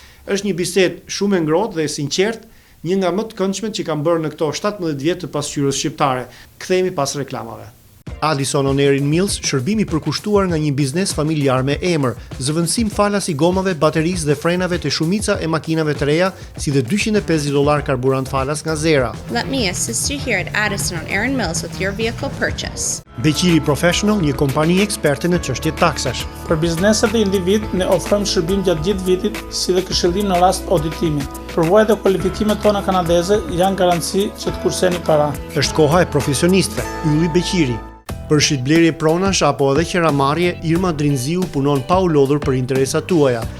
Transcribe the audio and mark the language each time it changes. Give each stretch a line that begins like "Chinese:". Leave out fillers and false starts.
Albanian: Është një bisedë shumë e ngrohtë dhe e sinqertë, një nga më të këndshmet që kam bërë në këto 17 vjet të pasqyrës shqiptare. Kthehemi pas reklamave. Addison on Air in Mills, shërbimi përkushtuar nga një biznes familjar me emër, zëvendësim falas i gomave, baterisë dhe frenave të shumica e makinave të reja, si dhe $250 karburant falas nga zera.
English: Let me assist you here at Addison on Air in Mills with your vehicle purchase.
Albanian: Beqiri Professional, një kompani eksperte në çështje taksash. Për bizneset dhe individ, ne ofrojmë shërbim gjatë gjithë vitit, si dhe këshillim në rast auditimi. Përvojat dhe kualifikimet tona kanadeze janë garanci që të kurseni para. Është koha e profesionistëve, ylli Beqiri. Për shitblerje pronash apo edhe qeramarrje, Irma Drinziu punon pa u lodhur për interesat tuaja.